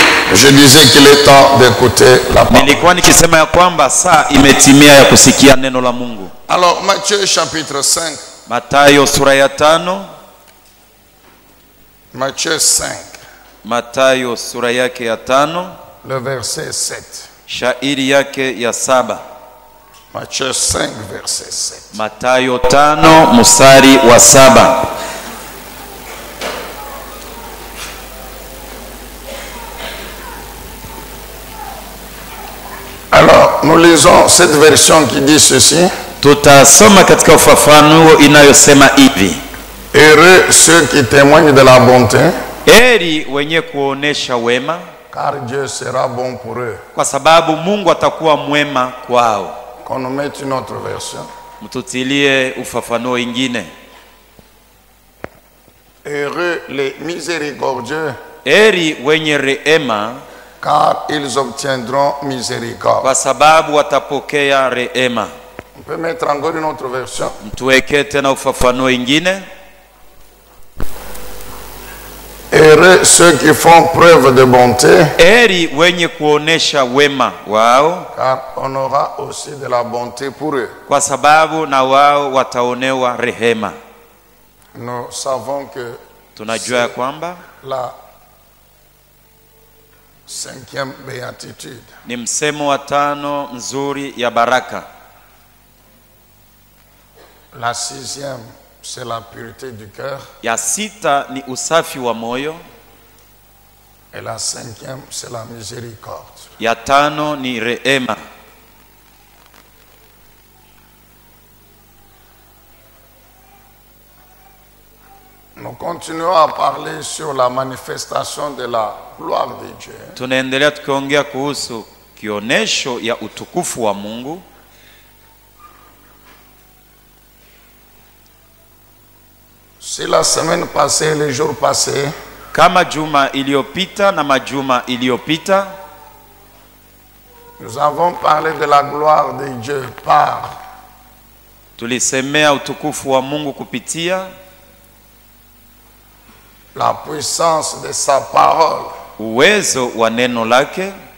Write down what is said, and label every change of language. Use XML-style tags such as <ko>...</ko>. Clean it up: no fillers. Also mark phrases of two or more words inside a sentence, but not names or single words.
<fr>Je disais qu'il est temps d'écouter la parole.</fr> <sw>Nilikuwa nikisema ya kwamba saa imetimia ya kusikia neno la Mungu.</sw> <fr>Alors Matthieu chapitre 5.</fr> <sw>Mathayo sura ya 5.</sw> <fr>Matthieu 5.</fr> <sw>Mathayo sura yake ya 5.</sw> <fr>Le verset 7.</fr> <sw>Shairi yake ya 7.</sw> <fr>Matthieu 5 verset 7.</fr> <sw>Mathayo 5 mstari wa 7.</sw> <fr>Alors, nous lisons cette version qui dit ceci.</fr> <sw>Tutasoma katika ufafanuo inayosema hivi.</sw> <fr>Heureux ceux qui témoignent de la bonté,</fr> <sw>Heri wenye kuonesha wema,</sw> <fr>car Dieu sera bon pour eux.</fr> <sw>kwa sababu Mungu atakuwa mwema kwao.</sw> <fr>Qu'on nous mette une autre version.</fr> <sw>Mtutilie ufafanuo ingine.</sw> <fr>Heureux les miséricordieux,</fr> <sw>Heri wenye rehema,</sw> <fr>car ils obtiendront miséricorde.</fr> <sw>kwa sababu watapokea rehema.</sw> <fr>On peut mettre encore une autre version.</fr> <sw>Mtuweke tena ufafanuo ingine.</sw> <fr>Heureux ceux qui font preuve de bonté,</fr> <sw>Heri wenye kuonesha wema wao,</sw> <fr>car on aura aussi de la bonté pour eux.</fr> <sw>kwa sababu na wao wataonewa rehema.</sw> <fr>Nous savons que</fr> <sw>Tunajua ya kwamba</sw> <fr>la 5e béatitude.</fr> <sw>ni msemo wa 5 mzuri ya baraka.</sw> <fr>La 6e, c'est la pureté du cœur.</fr> <sw>Ya 6 ni usafi wa moyo.</sw> <fr>Et la 5e, c'est la miséricorde.</fr> <sw>Ya 5 ni rehema.</sw> <fr>Nous continuons à parler sur la manifestation de la gloire de Dieu.</fr> <sw>Tunaendelea tukiongea kuhusu kionesho ya utukufu wa Mungu.</sw> <fr>Si la semaine passée, les jours passés,</fr> <sw>Kama juma iliyopita na majuma iliyopita,</sw> <fr>nous avons parlé de la gloire de Dieu par</fr> <sw>tulisemea utukufu wa Mungu kupitia</sw> <fr>la puissance de sa parole</fr> <sw>uwezo wa neno lake</sw>